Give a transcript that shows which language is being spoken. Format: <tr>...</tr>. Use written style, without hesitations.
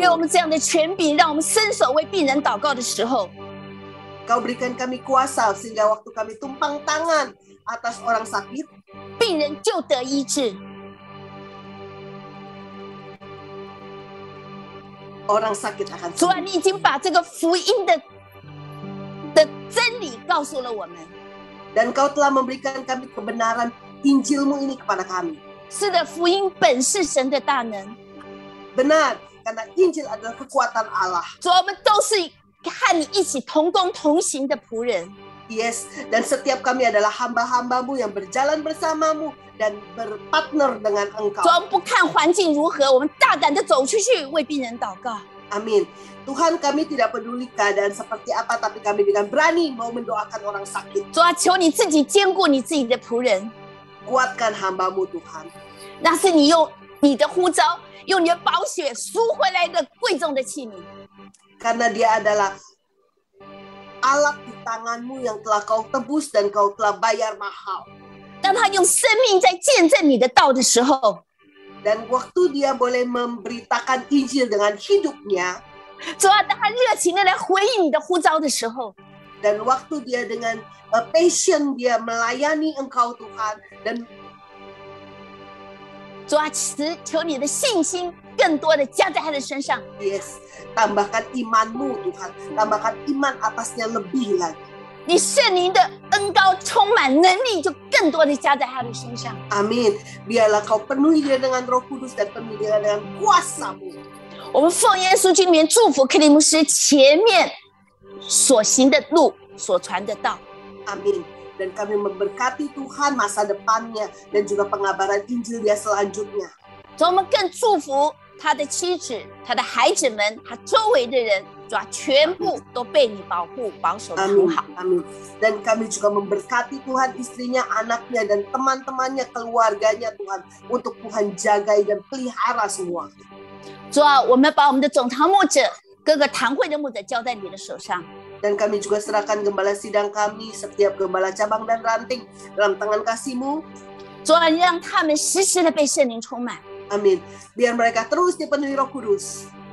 <zh>给我们这样的权柄，让我们伸手为病人祷告的时候，</zh> <id>Kau berikan kami kuasa sehingga waktu kami tumpang tangan atas orang sakit,</id> <zh>病人就得医治。</zh> <id>orang sakit akan</id> <zh>主啊，</zh> <id>sembuh.</id> <zh>你已经把这个福音的真理告诉了我们。</zh> <id>Dan kau telah memberikan kami kebenaran Injilmu ini kepada kami.</id> <zh>是的，福音本是神的大能。</zh> <id>Benar, karena Injil adalah kekuatan Allah.</id> <zh>主啊，我们都是和你一起同工同行的仆人。</zh> <id>Yes, dan setiap kami adalah hamba-hambamu yang berjalan bersamamu dan berpartner dengan</id> <zh>主</zh> <id>engkau.</id> <zh>啊，不看环境如何，我们大胆的走出去为病人祷告。</zh> <id>Amin. Tuhan, kami tidak peduli keadaan seperti apa, tapi kami dengan berani mau mendoakan orang sakit.</id> <zh>主啊，求你自己兼顾你自己的仆人，</zh> <id>Kuatkan hambamu Tuhan.</id> <zh>那是你用你的呼召，用你的宝血赎回来的贵重的器皿。</zh> <id>Karena dia adalah alat di tanganmu yang telah kau tebus dan kau telah bayar mahal.</id> <zh>当他用生命在见证你的道的时候，</zh> <id>Dan waktu dia boleh memberitakan Injil dengan hidupnya,</id> <zh>主啊，当他热情的来回应你的呼召的时候，</zh> <id>dan waktu dia dengan passion dia melayani engkau Tuhan, dan</id> <zh>主啊，求你的信心更多的加在他的身上。</zh> <id>yes, tambahkan imanmu Tuhan, tambahkan iman atasnya lebih lagi.</id> <zh>你圣灵的恩膏充满能力，就更多的加在他的身上。</zh> <id>Amin. Biarlah kau penuhi dia dengan Roh Kudus dan penuhi dia dengan kuasa-Mu.</id> <zh>我们奉耶稣基督名祝福克里牧师前面所行的路，所传的道。</zh> <id>Amin. Dan kami memberkati Tuhan masa depannya dan juga pengabaran Injil dia selanjutnya.</id> <zh>主，我们更祝福他的妻子、他的孩子们、他周围的人，主啊，全部都被你保护、保守得很</zh> <id>Amin.</id> <zh>好。</zh> <id>Amin. Dan kami juga memberkati Tuhan istrinya, anaknya, dan teman-temannya, keluarganya Tuhan. Untuk Tuhan jagai dan pelihara semua.</id> <zh>主啊，我们把我们的总堂牧者、各个堂会的牧者交在你的手上。</zh> <id>Dan kami juga serahkan gembala sidang kami, setiap gembala cabang dan ranting dalam tangan kasih-Mu.</id> <zh>主啊，让他们时时的被圣灵充满，</zh> <id>Amin. Biar mereka terus dipenuhi Roh Kudus</id>